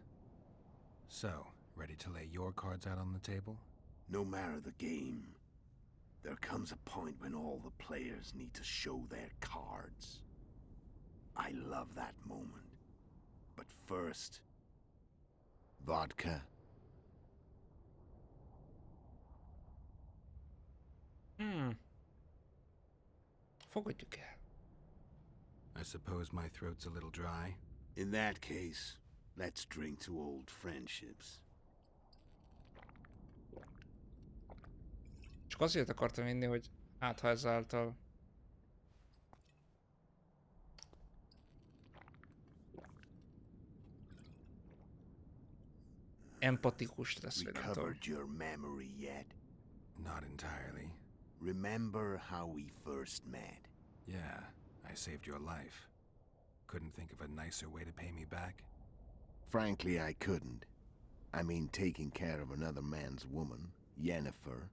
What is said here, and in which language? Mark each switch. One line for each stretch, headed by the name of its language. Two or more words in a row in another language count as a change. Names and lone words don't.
English: So, ready to lay your cards out on the table? No matter the game, there comes a point when all the players need to show their cards. I love that moment. But first, vodka.
Hungarian: Fogadjuk el.
English: I suppose my throat's a little dry. In that case, let's drink to old friendships.
Hungarian: Csak azért akartam inni, hogy hát ha ezáltal empatikus lesz, vagy nem tudom.
English: Recovered your memory yet? Not entirely. Remember how we first met? Yeah, I saved your life. Couldn't think of a nicer way to pay me back? Frankly, I couldn't. I mean, taking care of another man's woman, Yennefer.